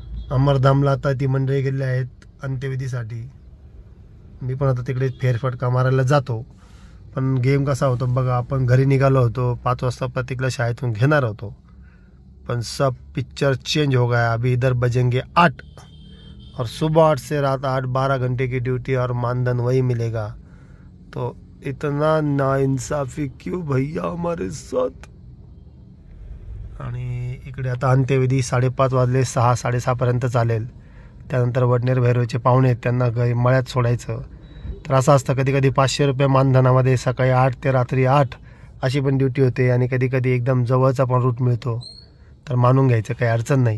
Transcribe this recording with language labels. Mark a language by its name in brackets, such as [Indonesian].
[Marathi] अमरधामला आता ती मंडळी गेलेली आहेत अंत्यविधीसाठी। मी पण आता तिकडे फेरफटका मारायला जातो। पण गेम कसा होतो बघा, आपण घरी निघालो होतो 5 वाजता, प्रतीकला शाळेतून घेणार होतो, पण [Hindi] सब पिक्चर चेंज हो गया। अभी इधर बजेंगे 8 और सुबह 8 से रात 8, 12 घंटे की ड्यूटी और मानधन वही मिलेगा। तो इतना नाइंसाफी क्यों भैया हमारे साथ। [Marathi] आणि इकडे आता अंत्यविधी 5:30 वाजले, 6-6:30 पर्यंत चालेल। त्यानंतर वडनेर भैरवचे पाहुणे आहेत, त्यांना मळ्यात सोडायचं। तर असं असतं, कधी कधी 500 रुपये मानधनामध्ये सकाळी 8 ते रात्री 8 अशी पण ड्युटी होते आणि कधी कधी एकदम जवळचा पण रूट मिळतो, तर मानून घ्यायचं, काही अडचण नाही।